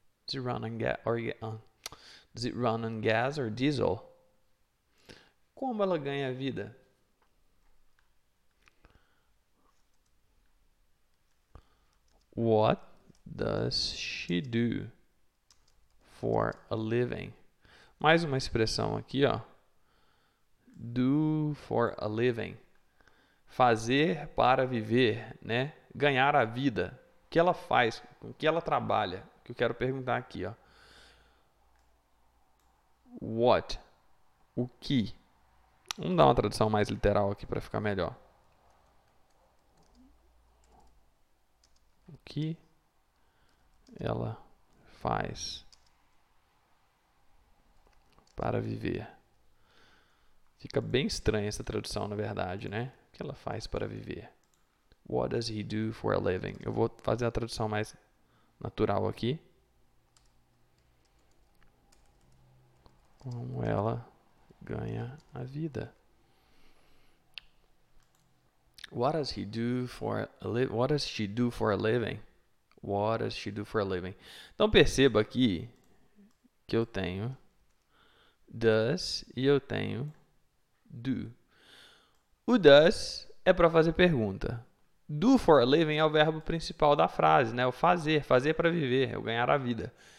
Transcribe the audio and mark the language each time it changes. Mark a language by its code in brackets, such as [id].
[en] Does it run on does it run on gas or diesel? [pt] Como ela ganha vida? [en] What does she do for a living? [pt] Mais uma expressão aqui, ó. [en] Do for a living. [pt] Fazer para viver, né? Ganhar a vida. O que ela faz? Com o que ela trabalha? Que eu quero perguntar aqui, ó. What? O que? Vamos dar uma tradução mais literal aqui para ficar melhor. O que ela faz para viver? Fica bem estranha essa tradução, na verdade, né? O que ela faz para viver? [en] What does he do for a living? [pt] Eu vou fazer a tradução mais natural aqui. Como ela ganha a vida? [en] What does he do for a What does she do for a living? What does she do for a living? [pt] Então perceba aqui que eu tenho does e eu tenho do. O does é para fazer pergunta. Do for a living é o verbo principal da frase, né? O fazer para viver, o ganhar a vida.